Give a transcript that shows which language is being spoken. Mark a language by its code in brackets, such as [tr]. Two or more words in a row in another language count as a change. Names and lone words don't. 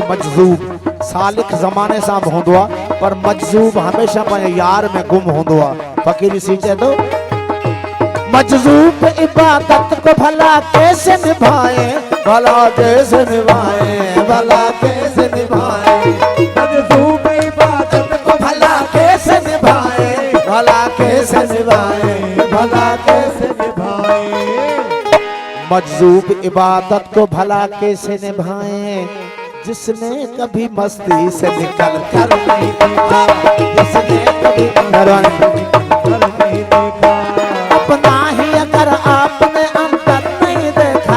[sd] मजज़ूब सालिक ज़माने सां बि हूंदो आहे पर मजज़ूब हमेशह पंहिंजे यार में गुम हूंदो आहे फ़कीरी सी चए थो [hi] मजज़ूब इबादत को भला कैसे निभाए भला कैसे निभाए भला कैसे निभाए मजज़ूब इबादत को भला कैसे निभाए भला कैसे निभाए भला कैसे निभाए मजज़ूब इबादत को भला कैसे निभाए जिसने कभी मस्ती से निकल कर नहीं देखा जिसने कभी नहीं देखा अपना ही अगर आपने अंदर नहीं देखा